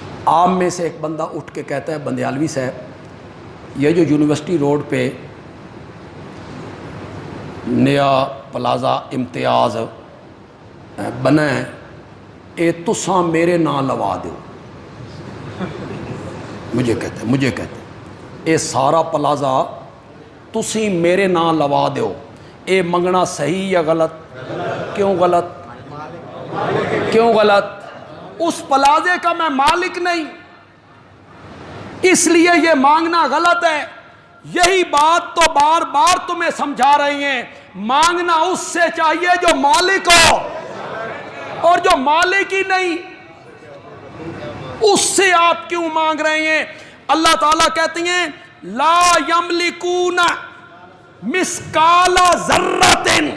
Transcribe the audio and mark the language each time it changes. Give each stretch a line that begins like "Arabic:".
Urdu: آپ میں سے ایک بندہ اٹھ کے کہتا ہے بندیالوی صاحب یہ جو یونیورسٹی روڈ پہ نیا پلازا امتیاز بنا ہے,
Punjabi: اے تساں میرے نام لوا دو.
Urdu: مجھے کہتے
Punjabi: اے سارا پلازا تسی میرے نام لوا دو. اے منگنا
Urdu: صحیح یا غلط؟ کیوں غلط؟ کیوں غلط؟ اس پلازے کا میں مالک نہیں, اس لیے یہ مانگنا غلط ہے. یہی بات تو بار بار تمہیں سمجھا رہی ہیں. مانگنا اس سے چاہیے جو مالک ہو, اور جو مالک ہی نہیں اس سے آپ کیوں مانگ رہے ہیں؟ اللہ تعالیٰ کہتی ہیں
Arabic: لا یملکون مثقال ذرۃ.